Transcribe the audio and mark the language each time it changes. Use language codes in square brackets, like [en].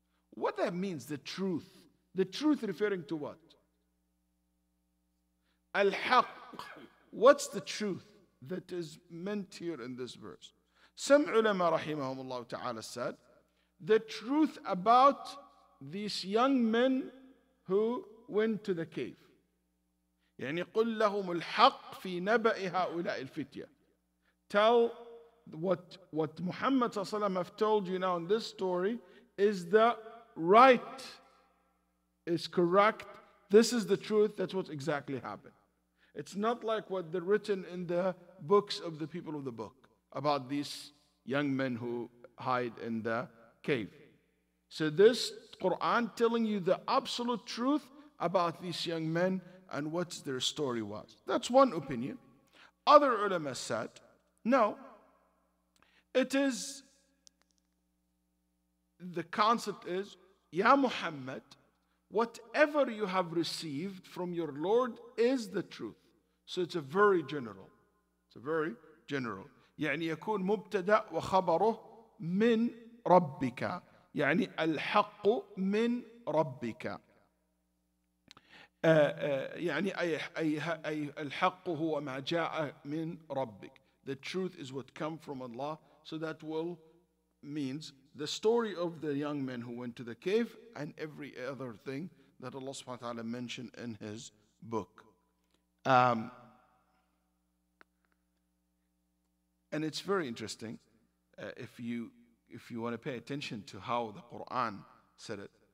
[en] What that means, the truth? The truth referring to what? Al-haqq. what's the truth that is meant here in this verse? Some ulama rahimahumullah ta'ala said, the truth about these young men who went to the cave. [ar] يعني قل لهم الحق في نبأ هؤلاء الفتية. [en] Tell what Muhammad sallallahu alaihi wasallam have told you now in this story is the right, is correct. This is the truth. That's what exactly happened. It's not like what they're written in the books of the people of the book about these young men who hide in the cave. So this Quran telling you the absolute truth about these young men and what their story was. That's one opinion. Other ulama said, no, it is, the concept is, Ya Muhammad, whatever you have received from your Lord is the truth. So it's a very general. It's a very general. [ar] يعني يكون مبتدأ وخبره من ربك. يعني الحق من ربك. يعني أي الحق هو ما جاء من ربك. [en] The truth is what come from Allah. So that will means the story of the young men who went to the cave and every other thing that Allah subhanahu wa ta'ala mentioned in His book. And it's very interesting if you want to pay attention to how the Quran said it.